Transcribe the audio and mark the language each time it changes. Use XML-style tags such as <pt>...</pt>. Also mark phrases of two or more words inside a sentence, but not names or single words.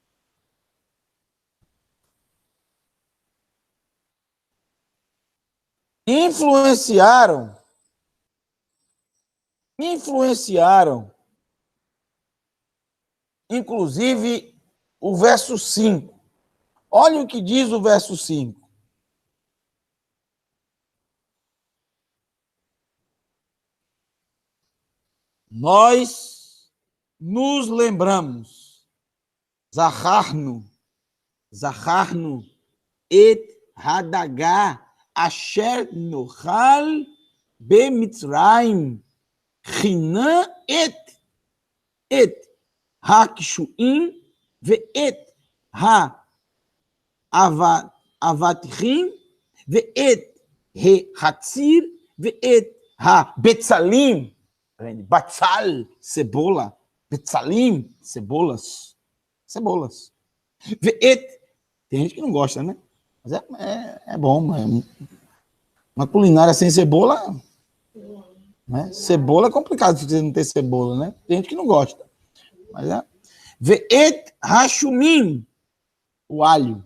<pt>Influenciaram, inclusive, o verso 5. Olha o que diz o verso 5. Nós nos lembramos,</pt> <he>זכרנו, את הדגה, אשר נאכל במצרים, חנם את הקשואים, ואת האבטיחים, ואת החציר, ואת הבצלים, בצל, cebola, Betzalim, cebolas. Ve'et,</he> <pt>tem gente que não gosta, né? Mas é bom, uma culinária sem cebola, né? Cebola é complicado se você não ter cebola, né? Tem gente que não gosta. Mas é.</pt> <he>ואת השומים,</he> <pt>o alho.</pt>